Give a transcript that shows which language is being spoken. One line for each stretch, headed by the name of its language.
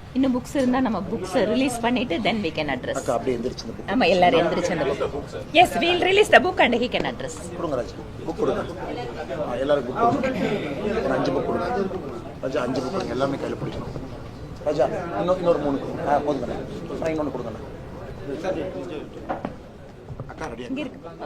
Tamil: இன்னும் புக்ஸ் இருந்தா நம்ம புக்ஸ் ரிலீஸ் பண்ணிட்டு
English: then we can address.
Tamil: அக்கா அப்படியே எந்திரிச்சு இந்த book ஆமா எல்லாரும் எந்திரிச்சு அந்த book.
English: Yes, we'll release the book and he can address.
Tamil: கொடுங்க ராஜா, புக் கொடுங்க. எல்லாரும் புக் கொடுங்க. ஒரு 5 புக் கொடுங்க. ராஜா 5 புக் கொடுங்க, எல்லாமே கையில பிடிக்கணும். ராஜா இன்னொரு 3 கொடுங்க. போதுங்க. அப்புறம் இன்னொன்னு கொடுங்க. அக்கா ரெடியா இங்க இருக்கு.